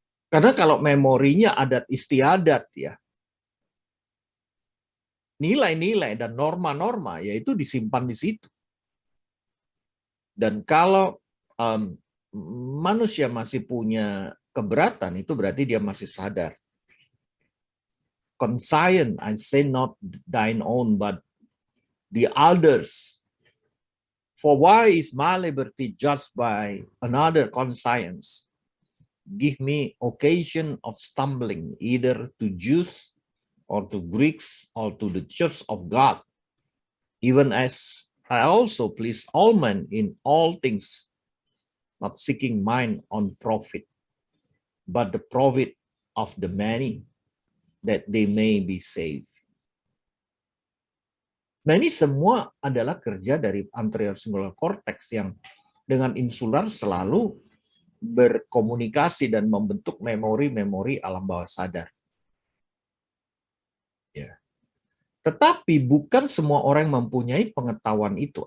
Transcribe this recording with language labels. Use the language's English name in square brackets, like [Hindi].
[Indonesian] Karena kalau memorinya adat istiadat ya, nilai-nilai dan norma-norma yaitu disimpan di situ. Dan kalau manusia masih punya keberatan, itu berarti dia masih sadar. [English] Conscient, I say not thine own, but the others. For why is my liberty judged by another conscience? Give me occasion of stumbling, either to Jews or to Greeks or to the church of God, even as I also please all men in all things, not seeking mine own profit, but the profit of the many, that they may be saved. [Indonesian] Nah, ini semua adalah kerja dari anterior singular cortex yang dengan insular selalu berkomunikasi dan membentuk memori-memori alam bawah sadar. Ya. Tetapi bukan semua orang yang mempunyai pengetahuan itu.